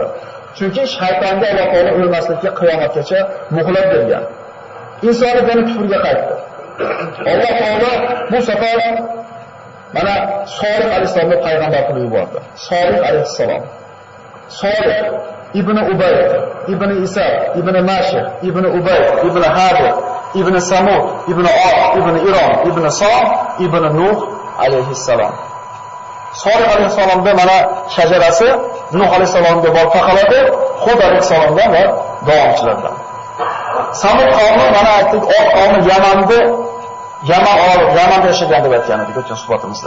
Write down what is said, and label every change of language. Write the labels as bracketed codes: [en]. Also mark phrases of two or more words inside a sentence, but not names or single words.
[uz] Chunki shaytonga Alloh taolo o'lmaslikka qiyomatgacha muhlat bergan. Insoniyat yana kufrga qaytdi. Alloh taolo bu safar mana Solih alayhisalomni payg'ambar qilib yubordi. Solih alayhisalom. Solih ibn Ubay, ibn Isa, ibn Mashih, ibn Ubay, ibn Hadir, ibn Samud, ibn Ad, ibn Iron, ibn Som, ibn Nuh alayhissalom. Solih alayhissalomda mana shajarasi Nuh alayhissalomga borib taqaladi, Hud alayhissalomdan va davomchilardan. Samud qavmi mana aytdik, Od qavmi Yaman yashagan deb aytgan edik o'tgan suhbatimizda.